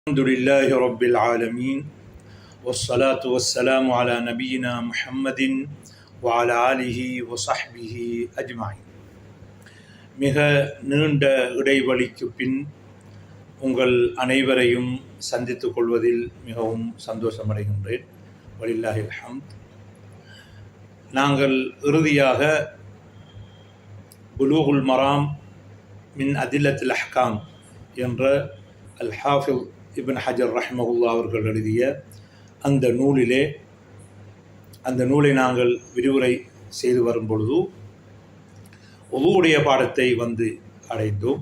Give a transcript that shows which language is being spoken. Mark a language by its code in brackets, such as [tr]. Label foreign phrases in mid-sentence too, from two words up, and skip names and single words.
[ar] الحمد لله رب العالمين والصلاة والسلام على نبينا محمد وعلى آله وصحبه أجمعين. [ta] மிக நீண்ட இடைவெளிக்கு பின் உங்கள் அனைவரையும் சந்தித்துக் கொள்வதில் மிகவும் சந்தோஷமடைகின்றேன். [ar] ولله الحمد. [ta] நாங்கள் இறுதியாக புலூகுல் மராம் மின் அதில்லத்தில் அஹ்காம் என்ற அல் ஹாஃபிஸ் இப்னு ஹஜர் ரஹ்மஹுல்லா அவர்கள் எழுதிய அந்த நூலை நாங்கள் விரிவுரை செய்து வரும் பொழுது உதுவுடைய பாடத்தை அடைந்தோம்.